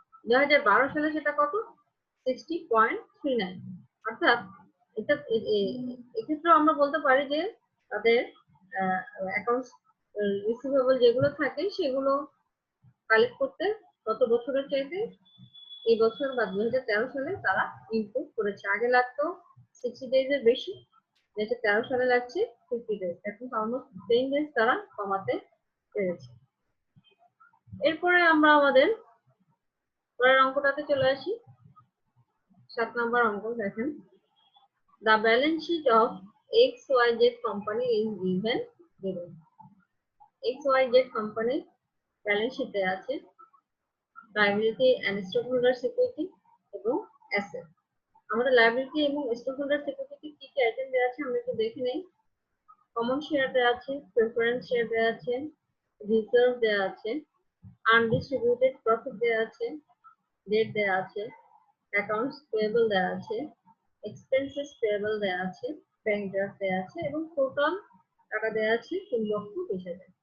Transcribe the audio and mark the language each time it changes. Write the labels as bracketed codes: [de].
[bn] 2012 সালে সেটা কত? 60.39, অর্থাৎ এটা এক্ষেত্রে আমরা বলতে পারি যে তাদের অ্যাকাউন্টস রিসিভেবল যেগুলো থাকে সেগুলো কালেক্ট করতে গত বছরের চাইতে এই বছর বা 2013 সালে তারা ইমপ্রুভ করেছে। আগে লাগতো 60 ডেজ এর বেশি, 2013 সালে লাগছে 50 ডেজ, এখন অলমোস্ট 10 ডেজ তারা কমাতে পেরেছে। এরপরে আমরা আমাদের পরের অঙ্কটাতে চলে আসি। 7 নম্বর অঙ্ক দেখেন, [en] the balance sheet of XYZ company is given below. [bn] XYZ company balance শিটে আছে liability and stock holder security এবং অ্যাসেট। আমাদের লায়াবিলিটি এবং স্টক হোল্ডার সিকিউরিটি কি কি আইটেম দেওয়া আছে আমরা একটু দেখে নেই। কমন শেয়ার দেওয়া আছে, প্রেফারেন্স শেয়ার দেওয়া আছে, রিজার্ভ দেওয়া আছে, আনডিস্ট্রিবিউটেড প্রফিট দেওয়া আছে, ডেট দেওয়া আছে, অ্যাকাউন্টস পেয়েবল দেওয়া আছে, এক্সপেন্সেস পেয়েবল দেওয়া আছে, ব্যাংক ড্রাফট দেওয়া আছে এবং টোটাল টাকা দেওয়া আছে 3,20,000।